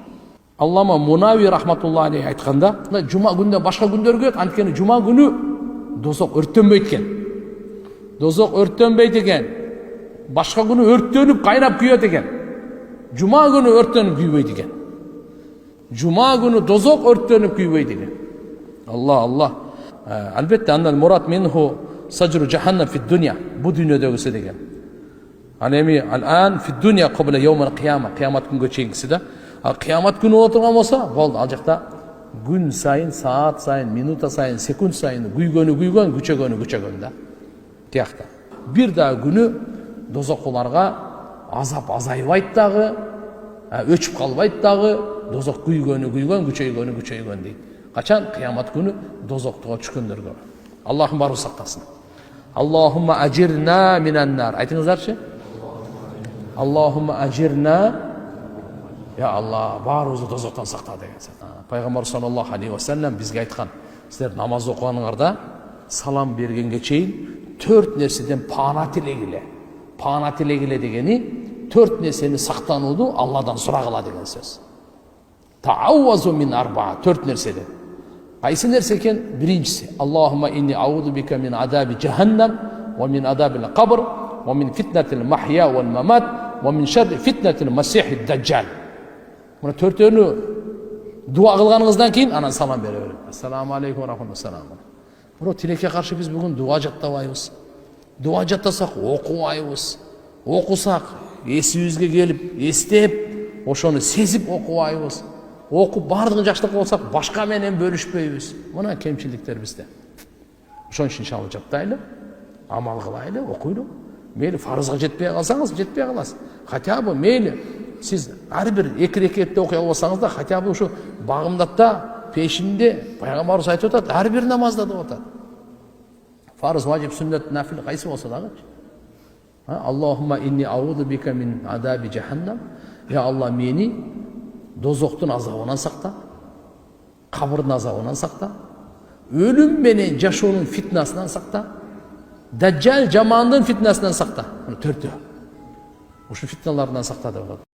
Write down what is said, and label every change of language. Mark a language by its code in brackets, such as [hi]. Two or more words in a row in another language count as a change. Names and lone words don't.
[ky] Аллама Мунави [ar] رحمة الله عليه [ky] айтканда, жума күндөн башка күндөр күйөт, анткени жума күнү дозок өрттөнбөйт экен. Дозок өрттөнбөйт экен. Башка күнү өрттөнүп кайнап күйөт экен. Жума күнү өрттөнүп күйбөйт экен. Жума күнү дозок өрттөнүп күйбөйт экен. [ar] Алла. Албетте андан мурат منه سجر جهنم في الدنيا. Бу дүйнөдөгүсү деген. Ал эми الآن في الدنيا قبل يوم القيامة. [ky] Кыямат күнгө чейинкиси да. Ал кыямат күнү отурган болсо, болду. Ал жакта күн сайын, саат сайын, минута сайын, секунд сайын күйгөн, күчөгөн да. Тиякта. Бир да күнү дозокуларга азап азайбайт дагы, өчүп калбайт дагы, дозок күйгөн, күчөйгөн дейт. Качан? Кыямат күнү дозоктого түшкөндөргө. Аллахым баарыбыз сактасын. [ar] اللهم أجرنا من النار. [ky] Айтыңыздарчы? [ar] اللهم أجرنا. [ky] Я Алла, баарыбызды дозоктон сакта деген. Пайгамбар [ar] صلى الله عليه وسلم [ky] бизге айткан, силер намаз окуганыңарда салам бергенге чейин 4 нерседен паана тилегиле. Паана тилегиле дегени 4 нерсени сактанууду Алладан сурагыла деген сөз. [ar] تعوذوا من أربع, 4 нерседен. [ky] Кайсы нерсе экен? Биринчиси, [ar] اللهم إني أعوذ بك من عذاب جهنم, ومن عذاب القبر ومن فتنة المحيا والممات ومن شر فتنة المسيح الدجال. [ky] Мына 4-өнү дуа кылганыңыздан кийин анан салам бере берет. [ar] السلام عليكم ورحمة الله. [ky] Бирок тилекке каршы биз бүгүн дуа жаттабайбыз. Дуа жаттасак окубайбыз. Окусак эсибизге келип, эстеп, ошону сезип окубайбыз. Окуп бардыгын жакшылык болсак башка менен бөлүшпөйбүз. Мына кемчиликтер бизде. Ошон үчүн иншалла жаттайлы, амал кылайлы, окуйлу. Мейли фарызга жетпей калсаңыз, жетпей каласыз. [ru] Хотя бы [ky] мейли сиз ар бир 2 рекетте окуй албасаңыз да, [ru] хотя бы [ky] ушу багымдатта, пешинде пайгамбарыбыз айтып атат, ар бир намазда деп атат. Фарыз, важип, сүннет, нафил кайсы болсо дагы. [ar] اللهم إني أعوذ بك من عذاب جهنم. [ky] Я Алла, мени дозоктун азабынан сакта, кабырдын азабынан сакта, өлүм менен жашоонун фитнасынан сакта, даджал жамандын фитнасынан сакта. 4-төө. Ушу фитналардан сакта деп атат.